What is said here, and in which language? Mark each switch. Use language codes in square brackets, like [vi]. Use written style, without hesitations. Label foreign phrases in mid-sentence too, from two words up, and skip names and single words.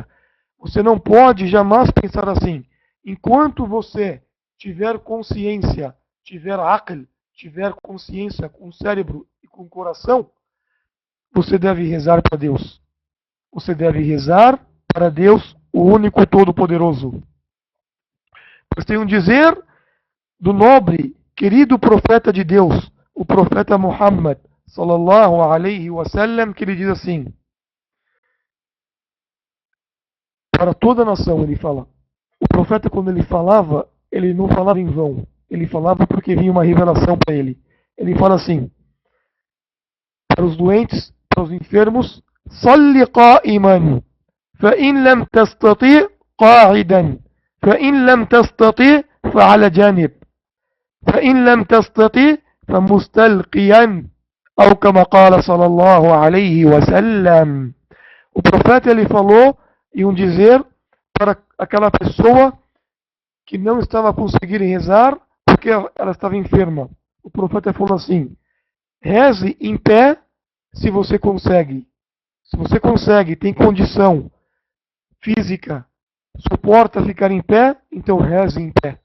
[pt] Você não pode jamais pensar assim. Enquanto você tiver consciência, tiver aql, tiver consciência com o cérebro e com o coração, você deve rezar para Deus. Você deve rezar para Deus, o único todo-poderoso. Pois tem um dizer do nobre, querido profeta de Deus, o profeta Muhammad, [ar] صلى الله عليه وسلم, [pt] que ele diz assim, para toda a nação ele fala. O profeta, quando ele falava, ele não falava em vão. Ele falava porque vinha uma revelação para ele. Ele fala assim, para os doentes, para os enfermos: [ar] صل قائما فإن لم تستطيع قاعدا فإن لم تستطيع فعلى جانب فإن لم تستطيع فمستلقيا أو كما قال صلى الله عليه وسلم. [pt] O profeta, ele falou em um dizer para aquela pessoa que não estava conseguindo rezar porque ela estava enferma. O profeta falou assim: reze em pé se você consegue. Se você consegue, tem condição física, suporta ficar em pé, então reze em pé.